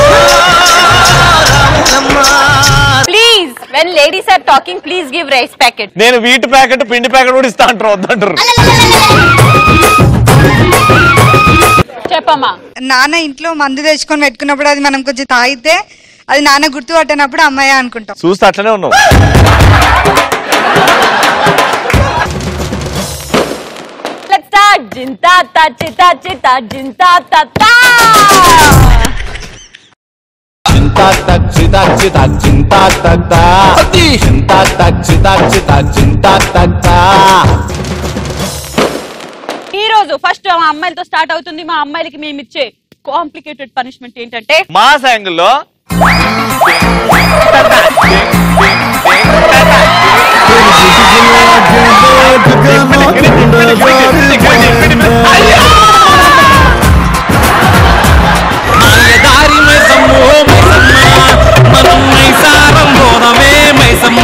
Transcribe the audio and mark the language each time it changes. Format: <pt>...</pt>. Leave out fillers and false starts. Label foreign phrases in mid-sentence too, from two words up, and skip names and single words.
<en>Please when ladies are talking please give rice packet.</en> <te>నేను వీటి ప్యాకెట్ పిండి ప్యాకెట్ కూడా ఇస్తా అంటారు, వద్దంటారు. చెప్పమ్మా. నాన్న ఇంట్లో మందు తెచ్చుకొని పెట్టుకున్నప్పుడు అది మనం కొంచెం తాగితే అది నాన్న గుర్తు పట్టినప్పుడు అమ్మాయి అనుకుంటాం. చూస్తే అట్లనే ఉన్నావు.</te> <en>Let's start. Jinta ta chita chita jinta ta ta. Jinta ta chita chita jinta ta ta. Jinta ta chita chita jinta ta ta.</en> <te>ఈ రోజు ఫస్ట్ మా అమ్మాయిలతో స్టార్ట్ అవుతుంది. మా అమ్మాయిలకి మేము ఇచ్చే</te> <en>complicated punishment</en> <te>ఏంటంటే మాస్ యాంగిల్లో మాయదారి మైసమ్మో మైసమ్మ మనం మైసారం పోదమే మైసమ్మ.</te>